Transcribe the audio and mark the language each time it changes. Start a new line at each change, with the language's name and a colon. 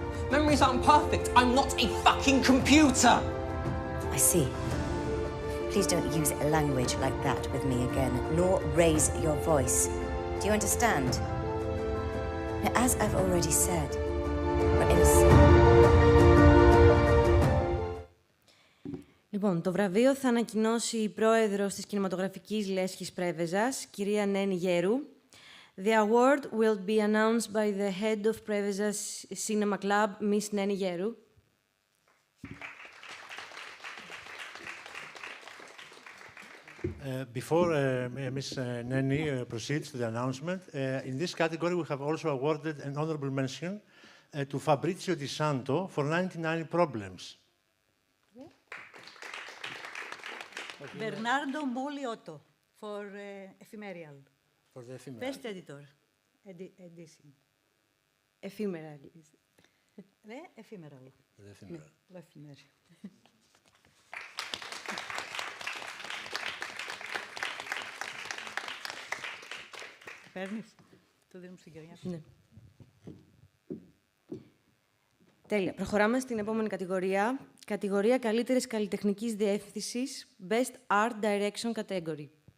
English: Memories aren't perfect. I'm not a fucking computer. I see. Please don't use language like that with me again, nor raise your voice. Do you understand? Now, as I've already said, we're innocent.
Greek: Λοιπόν, το βραβείο θα ανακοινώσει η πρόεδρος της κινηματογραφικής λέσχης Πρέβεζας, κυρία Νένη Γέρου.
English: The award will be announced by the head of Preveza's Cinema Club, Miss Neni Geru. Before Ms. Neni proceeds to the announcement, in this category we have also awarded an honorable mention to Fabrizio Di Santo for 99 Problems. Bernardo Moliotto for Ephemeral. For the ephemeral. Best editor. Edition. Ephemeral. Ephemeral. The ephemeral.
Greek: Ναι, ephemeral. Παίρνεις. Το δίνουμε στην κυρία. Ναι. Τέλεια. Προχωράμε στην επόμενη κατηγορία. Κατηγορία καλύτερης καλλιτεχνικής διεύθυνσης.
English: Best Art Direction Category.